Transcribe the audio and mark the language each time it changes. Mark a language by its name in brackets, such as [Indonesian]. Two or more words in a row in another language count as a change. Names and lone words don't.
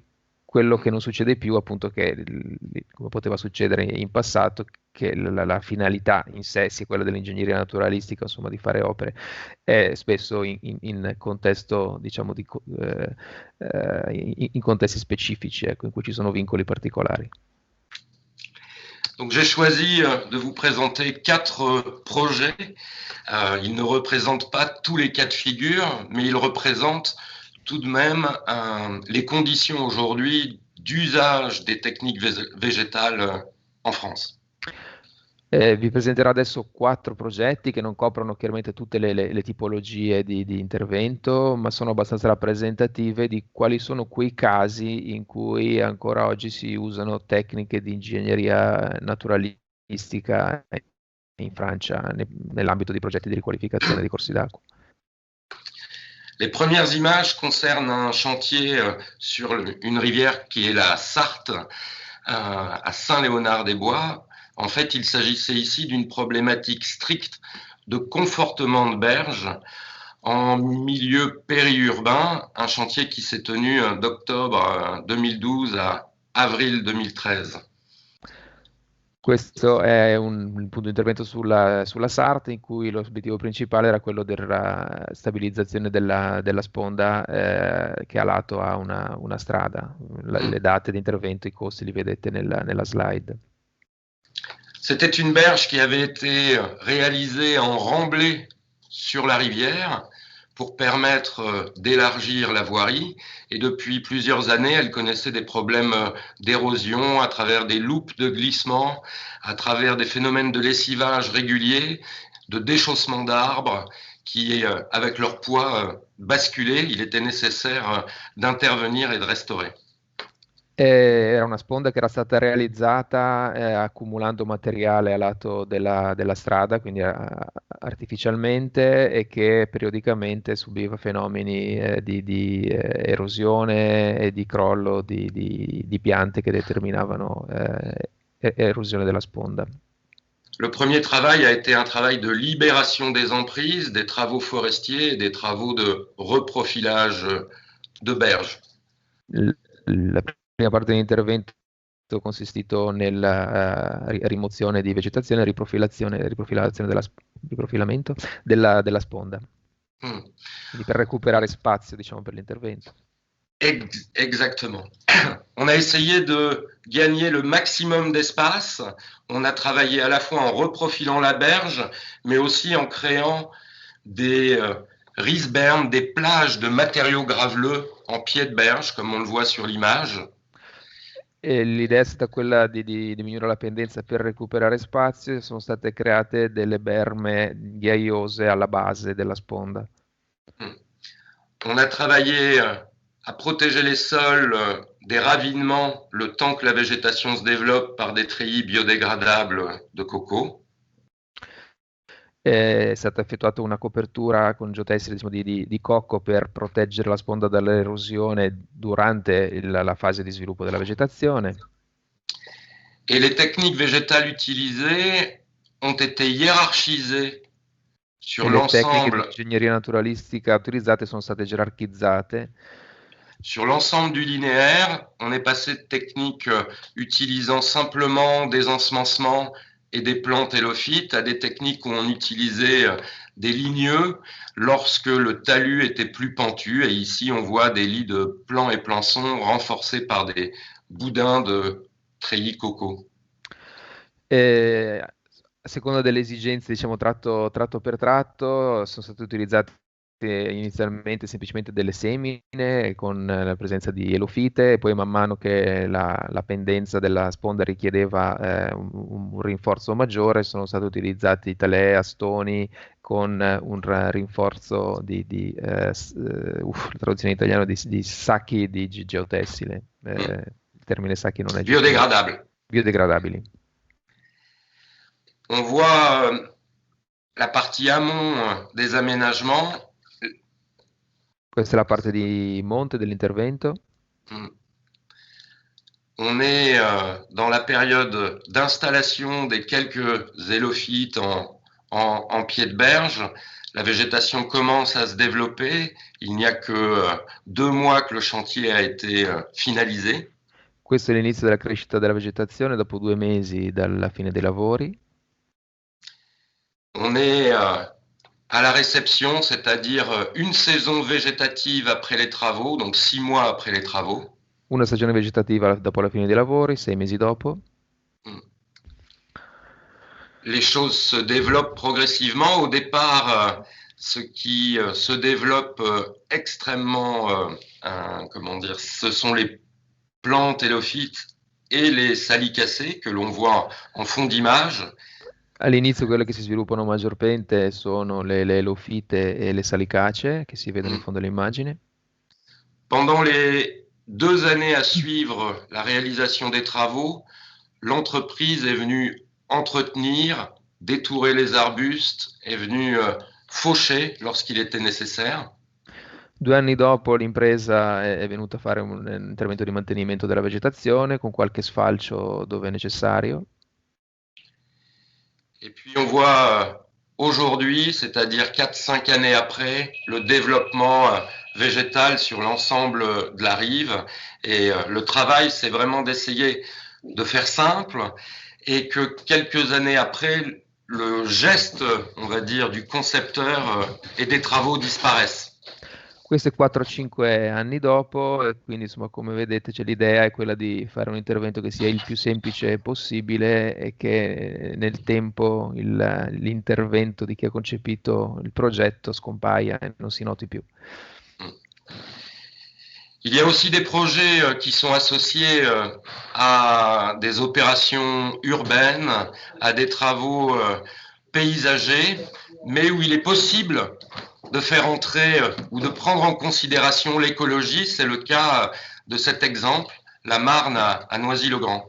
[Italian] Quello che non succede più, appunto, come poteva succedere in passato, che la finalità in sé sia quella dell'ingegneria naturalistica, insomma, di fare opere, è spesso in contesto, diciamo, in contesti specifici, ecco, in cui ci sono vincoli particolari. [French] Donc j'ai choisi de vous présenter 4 projets. Ils ne représentent pas tous les cas de figure, mais ils représentent tout de même les conditions aujourd'hui d'usage des techniques végétales en France. [Italian] Vi presenterò adesso 4 progetti che non coprono chiaramente tutte le tipologie di intervento, ma sono abbastanza rappresentative di quali sono quei casi in cui ancora oggi si usano tecniche di ingegneria naturalistica in Francia nell'ambito di progetti di riqualificazione di corsi d'acqua. [French] Les premières images concernent un chantier sur une rivière qui est la Sarthe, à Saint-Léonard-des-Bois. En fait, il s'agissait ici d'une problématique stricte de confortement de berge en milieu périurbain, un chantier qui s'est tenu d'octobre 2012 à avril 2013. [Italian] Questo è un punto di intervento sulla Sarthe, in cui l'obiettivo principale era quello della stabilizzazione della sponda che a lato ha una strada. Le date di intervento, i costi li vedete nella slide. [French] C'était une berge qui avait été réalisée en remblai sur la rivière pour permettre d'élargir la voirie. Et depuis plusieurs années, elle connaissait des problèmes d'érosion à travers des loupes de glissement, à travers des phénomènes de lessivage réguliers, de déchaussement d'arbres qui, avec leur poids, basculaient. Il était nécessaire d'intervenir et de restaurer. [Italian] Era una sponda che era stata realizzata accumulando materiale a lato della strada, quindi artificialmente, e che periodicamente subiva fenomeni di erosione e di crollo di piante che determinavano erosione della sponda. [French] Le premier travail a été un travail de libération des emprises, des travaux forestiers et des travaux de reprofilage de berges. [Italian] La prima parte dell'intervento è consistito nella rimozione di vegetazione e riprofilamento della sponda, quindi per recuperare spazio, diciamo, per l'intervento. [French] Exactement. On a essayé de gagner le maximum d'espace. On a travaillé à la fois en reprofilant la berge, mais aussi en créant des riz-bermes, des plages de matériaux graveleux en pied de berge, comme on le voit sur l'image. [Italian] E l'idea è stata quella di diminuire la pendenza per recuperare spazio, e sono state create delle berme ghiaiose alla base della sponda. [French] On a travaillé à protéger les sols des ravinements le temps que la végétation se développe par des treillis biodégradables de coco. [Italian] È stata effettuata una copertura con geotessile, diciamo, di cocco per proteggere la sponda dall'erosione durante la fase di sviluppo della vegetazione. [French] Et les techniques végétales utilisées ont été hiérarchisées sur [Italian] Le tecniche [French] l'ensemble [Italian] di ingegneria naturalistica utilizzate sono state gerarchizzate. [French] Sur l'ensemble du linéaire. On est passé de techniques utilisant simplement des ensemencements et des plantes hélophytes à des techniques où on utilisait des ligneux lorsque le talus était plus pentu. Et ici, on voit des lits de plants et plançons renforcés par des boudins de treillis coco. [Italian] A seconda delle esigenze, diciamo, tratto per tratto, sono state utilizzate inizialmente semplicemente delle semine con la presenza di elofite, e poi man mano che la pendenza della sponda richiedeva un rinforzo maggiore, sono stati utilizzati talè, stoni con un rinforzo la traduzione in italiano di sacchi di geotessile. Il termine sacchi non è biodegradabili. [French] On voit la partie amont des aménagements. [Italian] Questa è la parte di monte dell'intervento. [French] On est dans la période d'installation des quelques élophytes en pied de berge. La végétation commence à se développer. Il n'y a que 2 mois que le chantier a été finalisé. [Italian] Questo è l'inizio della crescita della vegetazione dopo 2 mesi dalla fine dei lavori. [French] On est à la réception, c'est-à-dire une saison végétative après les travaux, donc 6 mois après les travaux. [Italian] Una stagione vegetativa dopo la fine dei lavori, 6 mesi dopo. [French] Les choses se développent progressivement. Au départ, ce qui se développe extrêmement, ce sont les plantes hélophytes et les salicacées que l'on voit en fond d'image. [Italian] All'inizio quelle che si sviluppano maggiormente sono le elofite e le salicacee che si vedono in fondo all'immagine. [French] Pendant les 2 années à suivre la réalisation des travaux, l'entreprise est venue entretenir, détourer les arbustes, est venue faucher lorsqu'il était nécessaire. [Italian] 2 anni dopo l'impresa è venuta a fare un intervento di mantenimento della vegetazione con qualche sfalcio dove è necessario. [French] Et puis on voit aujourd'hui, c'est-à-dire 4-5 années après, le développement végétal sur l'ensemble de la rive. Et le travail, c'est vraiment d'essayer de faire simple et que quelques années après, le geste, on va dire, du concepteur et des travaux disparaissent. [Italian] Questo è 4-5 anni dopo, e quindi insomma, come vedete, l'idea è quella di fare un intervento che sia il più semplice possibile e che nel tempo l'intervento di chi ha concepito il progetto scompaia e non si noti più. [French] Il y a aussi des projets qui sont associés à des opérations urbaines, à des travaux paysagers, mais où il est possible de faire entrer ou de prendre en considération l'écologie. C'est le cas de cet exemple, la Marne à Noisy-le-Grand.